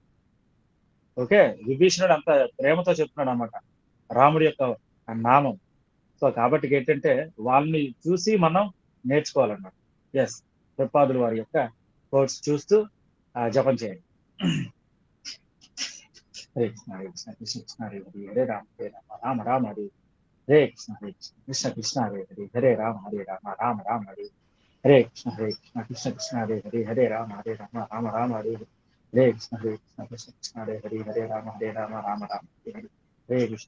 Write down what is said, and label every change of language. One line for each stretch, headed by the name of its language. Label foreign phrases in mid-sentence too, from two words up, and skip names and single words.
Telugu: ఓకే, విభీషణుడు అంత ప్రేమతో చెప్తున్నాడు అన్నమాట రాముడి యొక్క నామం. సో కాబట్టి ఏంటంటే వాళ్ళని చూసి మనం నేర్చుకోవాలన్నమాట. ఎస్, ప్రభుపాదుల వారి యొక్క కోర్స్ చూస్తూ జపం చేయండి.
Sanskrit: హరే కృష్ణ హరే కృష్ణ కృష్ణ కృష్ణ హరే హరి హరే రామ రామ రామ హరే హరే కృష్ణ కృష్ణ కృష్ణ హరే హరి హరే రామ రామ రామ హరే హరే కృష్ణ కృష్ణ కృష్ణ హరే హరి హరే రామ రామ రామ హరే హరే కృష్ణ కృష్ణ కృష్ణ హరే హరి హరే రామ రామ రామ హరే హరే కృష్ణ